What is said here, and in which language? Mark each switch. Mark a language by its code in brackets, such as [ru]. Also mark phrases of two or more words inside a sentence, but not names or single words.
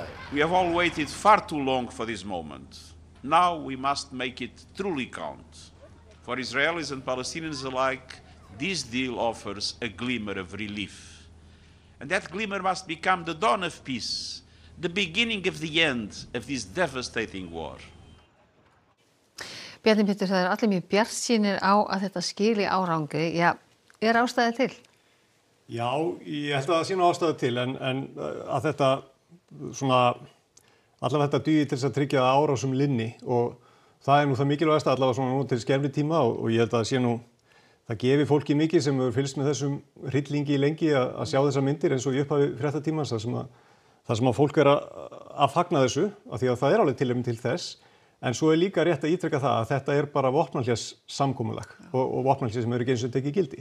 [en] We have all waited far too long for this moment. Now we must make it truly count. For Israelis and Palestinians alike, this deal offers a glimmer of relief. And that glimmer must become the dawn of peace, the beginning of the end of this devastating war. [is] Bjarni Pétur, það allir mjög bjartsýnir á að þetta skili árangri. Já, ástæða til? Já, ég held að það sé ástæða til en að þetta svona allavega þetta dugi til þess að tryggja árásum linni og það nú það mikilvægasta allavega svona nú til skemmri tíma og ég held að það sé nú það gefi fólki mikið sem hefur fylgst með þessum hryllingi lengi að sjá þessar myndir eins og í upphafi fréttatímans þar sem að fólk að fagna þessu af því að það alveg tilefni til þess en svo líka rétt að ítreka það að þetta bara vopnahléssamkomulag og vopnahlés sem eru ekki eins og tekið gildi.